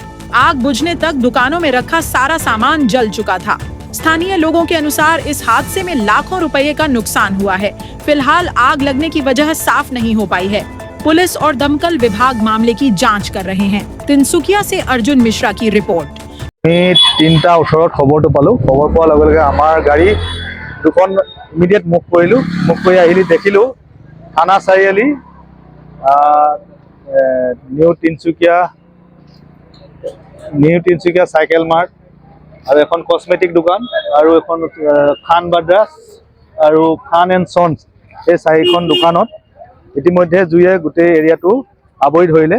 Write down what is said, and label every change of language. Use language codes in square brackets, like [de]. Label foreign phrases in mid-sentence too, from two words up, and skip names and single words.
[hi] आग बुझने तक दुकानों में रखा सारा सामान जल चुका था। स्थानीय लोगों के अनुसार इस हादसे में लाखों रुपए का नुकसान हुआ है। फिलहाल आग लगने की वजह साफ नहीं हो पाई है। पुलिस और दमकल विभाग मामले की जांच कर रहे हैं। तिनसुकिया से अर्जुन मिश्रा की रिपोर्ट। [as] 3টা 18 খবৰটো পালো। খবৰ পোৱাৰ লগে লগে আমাৰ গাড়ী দুখন [en] immediate move [as] কৰিলো। মুভ কৰি আহিলি দেখিলো থানা চাৰিআলি নিউ তিনচুকীয়া চাইকেল মাৰ্ট আৰু এখন কসমেটিক দোকান আৰু এখন খান বাদ্ৰাছ আৰু খান এণ্ড সন্স এই 4খন দোকানত ইতিমধ্যে জুয়ে গোটেই এৰিয়াটো আৱৰি ধৰিলে।